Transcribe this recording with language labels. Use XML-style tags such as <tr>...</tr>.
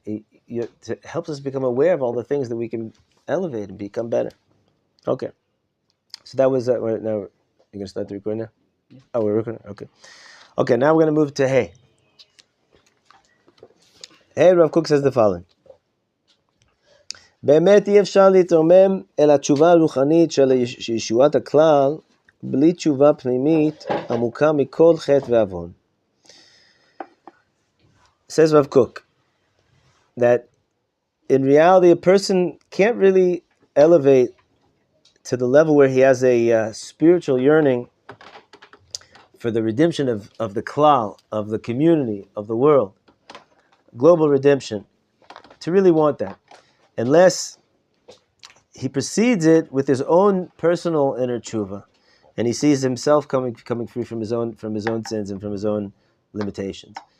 <en>It helps us become aware of all the things that we can elevate and become better. Okay. So that was now. You're gonna start the recording now. Yeah. Oh, we're recording. Okay. Okay. Now we're gonna move to Hey. Hey, Rav Kook says the following.</en> <he>באמת אי אפשר להתרומם אל התשובה הרוחנית של ישועת הכלל בלי תשובה פנימית עמוקה מכל חטא ועוון.</he> <en>Says Rav Kook that in reality a person can't really elevate to the level where he has a spiritual yearning for the redemption of the klal, of the community, of the world, global redemption, to really want that, unless he precedes it with his own personal inner tshuva, and he sees himself coming free from his own sins and from his own limitations.</en>